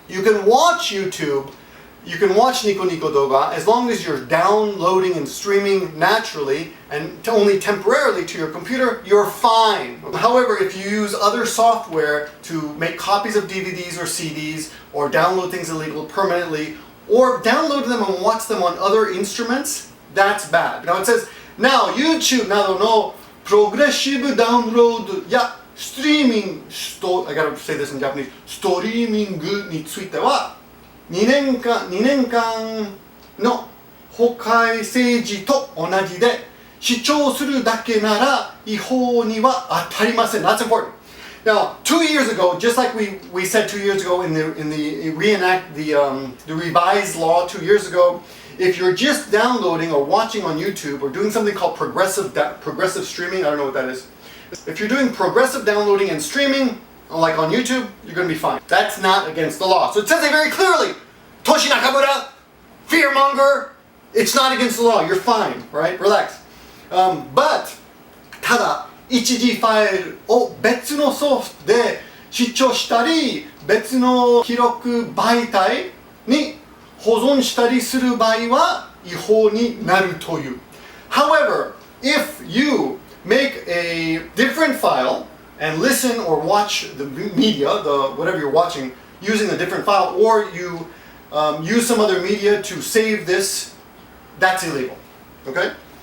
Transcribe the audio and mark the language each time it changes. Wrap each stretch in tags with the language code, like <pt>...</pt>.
<en>You can watch YouTube, you can watch Nico Nico Doga, as long as you're downloading and streaming naturally and only temporarily to your computer, you're fine. However, if you use other software to make copies of DVDs or CDs or download things illegal permanently, or download them and watch them on other instruments, that's bad. Now it says, now</en> <ja>YouTube などのプログレッシブダウンロードやストリーミング、</ja> <en>I gotta say this in Japanese,</en> <ja>ストリーミングについては2年間の法改正時と同じで視聴するだけなら違法には当たりません.</ja> <en>That's important. Now, 2 years ago, just like we said 2 years ago in the revised law 2 years ago, if you're just downloading or watching on YouTube or doing something called progressive streaming, I don't know what that is. If you're doing progressive downloading and streaming, like on YouTube, you're going to be fine. That's not against the law. So it says it very clearly. Toshi Nakamura, fearmonger, it's not against the law. You're fine, right? Relax. But,</en> <ja>ただ、一時ファイルを別のソフトで視聴したり別の記録媒体に保存したりする場合は違法になるという。</ja> <en>However, if you make a different file and listen or watch the media, whatever you're watching, using a different file, or you use some other media to save this, that's illegal. Okay?</en>